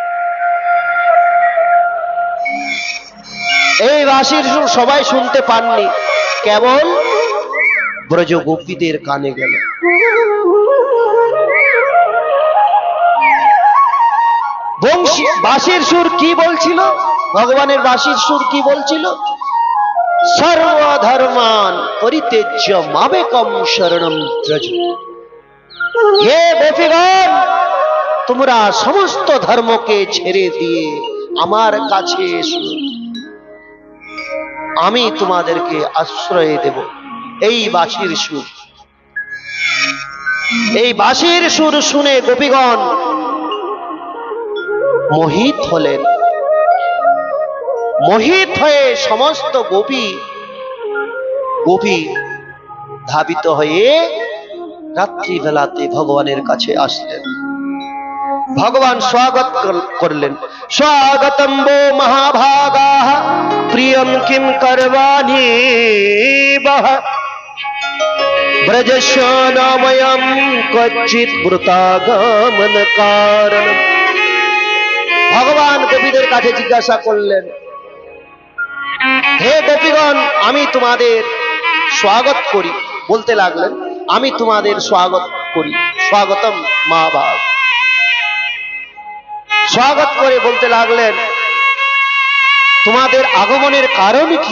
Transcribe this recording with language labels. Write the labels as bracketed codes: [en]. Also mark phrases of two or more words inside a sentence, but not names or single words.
[bn] এই বাঁশির সুর সবাই শুনতে পাননি, কেবল ব্রজ গোপীদের কানে গেল। বাঁশির সুর কি বলছিল? ভগবানের বাঁশির সুর কি বলছিল? [sa] সর্বধর্মান পরিত্যজ্য মামেকং শরণং ব্রজ। [bn] হে গোপীগণ, তোমরা সমস্ত ধর্মকে ছেড়ে দিয়ে আমার কাছে এসো, আমি তোমাদেরকে আশ্রয় দেব। এই বাঁশির সুর, এই বাঁশির সুর শুনে গোপীগণ মোহিত হলেন। মোহিত হয়ে সমস্ত গোপী ধাবিত হয়ে রাত্রিবেলাতে ভগবানের কাছে আসলেন। ভগবান স্বাগত করলেন। [sa] স্বাগতম वो महाभागाः प्रियं किं करवाणि वः ब्रजस्य नामयं क्वचित् वृतागमन कारणम्। [bn] ভগবান গোপীদের কাছে জিজ্ঞাসা করলেন, হে গোপীগণ, আমি তোমাদের স্বাগত করি। বলতে লাগলেন, আমি তোমাদের স্বাগত করি। [sa] স্বাগতম মহাভাগ। [bn] স্বাগত করে বলতে লাগলেন, তোমাদের আগমনের কারণ কি?